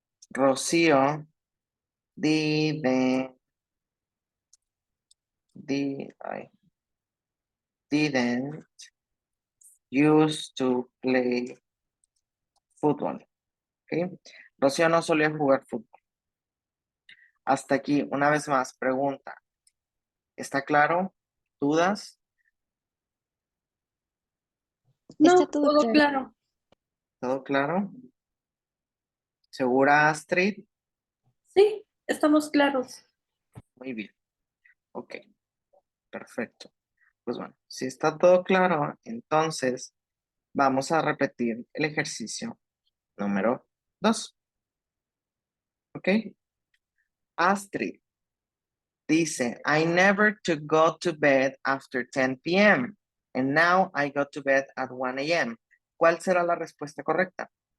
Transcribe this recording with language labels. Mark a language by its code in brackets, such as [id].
[en] Rocío didn't, didn't used to play fútbol. [es] ¿Ok? Rocío no solía jugar fútbol. Hasta aquí, una vez más, pregunta. ¿Está claro? ¿Dudas? No, Está todo todo claro. ¿Todo claro? ¿Segura, Astrid? Sí, estamos claros. Muy bien. Ok, perfecto. Pues bueno, si está todo claro, entonces vamos a repetir el ejercicio número 2. ¿Ok? Astrid dice, [en] I never to go to bed after 10 p.m. And now I go to bed at 1 a.m. [es] ¿Cuál será la respuesta correcta?